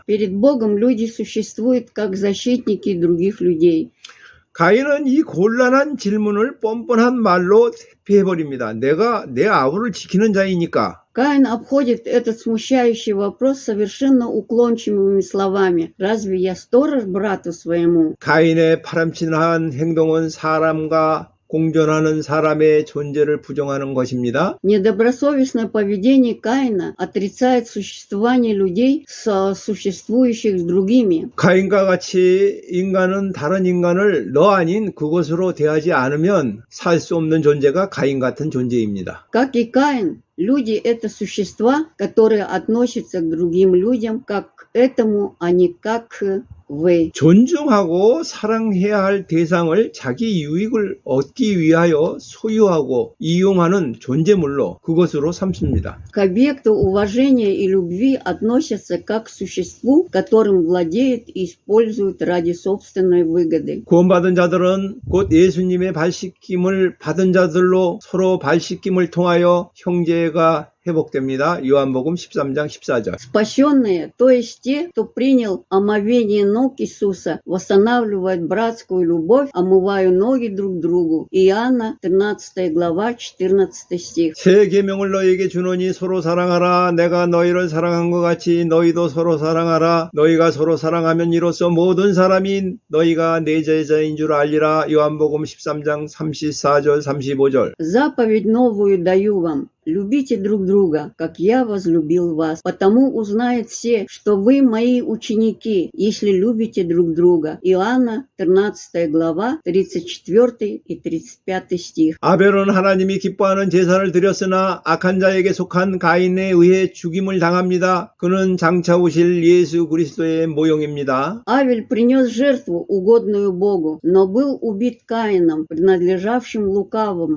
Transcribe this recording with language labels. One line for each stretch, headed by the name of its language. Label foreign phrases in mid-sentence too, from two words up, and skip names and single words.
Russian: Перед Богом люди существуют как защитники других людей.
Korean: 가인은 이 곤란한 질문을 뻔뻔한 말로 대피해버립니다. 내가 내 아우를 지키는 자이니까.
Russian: Каин обходит этот смущающий вопрос совершенно уклончивыми словами. «Разве я сторож брату своему?»
Korean: 가인의 파렴치한 행동은 사람과 공존하는 사람의 존재를 부정하는 것입니다.
Russian: Недобросовестное поведение Каина отрицает существование людей, сосуществующих с другими.
Korean: 가인과 같이 인간은 다른 인간을 너 아닌 그것으로 대하지 않으면 살 수 없는 존재가 가인 같은 존재입니다.
Russian: Как и Каин, люди – это существа, которые относятся к другим людям как к этому, а не как к вы.
Korean: 존중하고 사랑해야 할 대상을 자기 유익을 얻기 위하여 소유하고 이용하는 존재물로 그것으로 삼습니다.
Russian: К объекту уважения и любви относятся как к существу, которым владеют и используют ради собственной выгоды.
Korean: 구원받은 자들은 곧 예수님의 발씻김을 받은 자들로 서로 발씻김을 통하여 형제가 회복됩니다. 요한복음 13장 14절.
Russian: Спасенные, то есть те, кто принял омовение ног Иисуса, восстанавливают братскую любовь, омывая ноги друг другу. Иоанна, 13 глава, 14 стих.
Korean: 새 계명을 너희에게 주노니 서로 사랑하라. 내가 너희를 사랑한 것 같이 너희도 서로 사랑하라. 너희가 서로 사랑하면 이로써 모든 사람이 너희가 내 제자인 줄 알리라. 요한복음 13장 34절 35절.
Russian: Заповедь новую даю вам. Любите друг друга, как я возлюбил вас. Потому узнают все, что вы мои ученики, если любите друг друга. Иоанна, 13 глава, 34 и 35 стих.
Korean: 아벨은 하나님이 기뻐하는 제사를 드렸으나 악한 자에게 속한 가인에 의해 죽임을 당합니다. 그는 장차 오실 예수 그리스도의 모형입니다.
Russian: Авель принес жертву, угодную Богу, но был убит Каином, принадлежавшим лукавому.